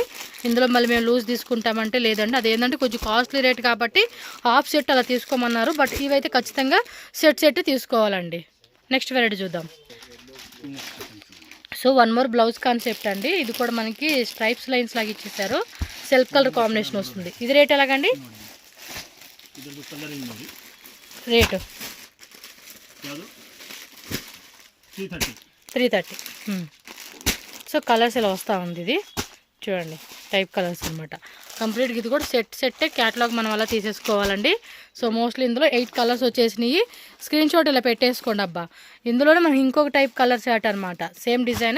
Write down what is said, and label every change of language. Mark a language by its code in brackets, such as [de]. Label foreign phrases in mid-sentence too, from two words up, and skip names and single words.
[te] ఇందులో మళ్ళీ మేము లూజ్ తీసుకుంటామంటే లేదండి, అదేంటంటే కొంచెం [en] costly rate [te] కాబట్టి [en] half set [te] అలా తీసుకోమన్నారు. బట్ ఇవైతే ఖచ్చితంగా సెట్ తీసుకోవాలండి. [en] next variety [te] చూద్దాం. [en] So 1 more blouse concept అండి. [te] ఇది కూడా మనకి [en] stripes lines [te] లాగా ఇచ్చేసారు. [en] self color combination [te] వస్తుంది. ఇది రేట్ ఎలాగండి? [kn] ಇದರ ಕಲರಿಂಗ್ ನೋಡಿ ರೇಟ್ ಯಾವುದು 330. 330. [te] సో కలర్స్ ఇలా వస్తూ ఉంది. ఇది చూడండి [en] type colors [te] అనమాట. కంప్లీట్గా ఇది కూడా సెట్టే క్యాటలాగ్ మనం అలా తీసేసుకోవాలండి. [en] so mostly [te] ఇందులో 8 కలర్స్ వచ్చేసినాయి. [en] screen shot [te] ఇలా పెట్టేసుకోండి అబ్బా. ఇందులోనే మనకి ఇంకొక [en] type color chart [te] అనమాట, సేమ్ డిజైనే.